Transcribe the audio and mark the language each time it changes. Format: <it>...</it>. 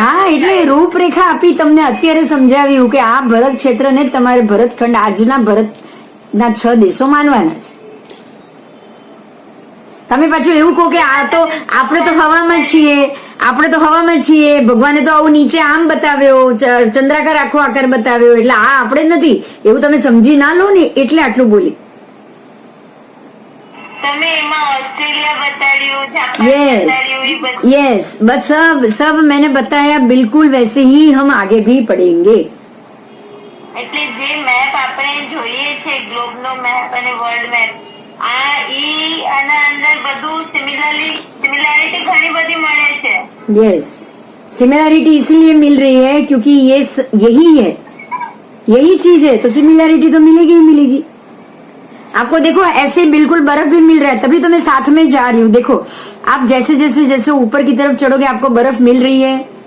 <gu>હા, એટલે રૂપરેખા આપી, તમને અત્યારે સમજાવ્યું કે આ ભરત ક્ષેત્રને જ તમારે ભરતખંડ, આજના ભરતના 6 દેશો માનવાના છે. તમે પાછું એવું કહો કે આ તો આપણે તો હવામાં છીએ, આપણે તો હવામાં છીએ, ભગવાને તો આવું નીચે આમ બતાવ્યો, ચંદ્રાકાર આખો આકાર બતાવ્યો, એટલે આ આપણે નથી, એવું તમે સમજી ના લો ને, એટલે આટલું બોલી. તમે એમાં ऑस्ट्रेलिया बताड़ियो, जापान</gu> <en>यस</en> <gu>बताड़ियो, ये बत-</gu> <hi>यस, बस सब सब मैंने बताया, बिल्कुल वैसे ही हम आगे भी पढ़ेंगे.</hi> <gu>એટલે જે મેપ આપણે જોઈએ છે, ગ્લોબનો મેપ અને વર્લ્ડ મેપ, આના અંદર બધું સિમિલારિટી ઘણી બધી મળે છે.</gu> <hi>यस, सिमिलैरिटी इसलिए मिल रही है क्योंकि यही है, यही चीज है, तो सिमिलैरिटी तो मिलेगी ही मिलेगी. आपको देखो ऐसे बिल्कुल बर्फ भी मिल रहा है, तभी तो मैं साथ में जा रही हूँ. देखो आप जैसे जैसे जैसे ऊपर की तरफ चढ़ोगे आपको बर्फ मिल रही है.</hi>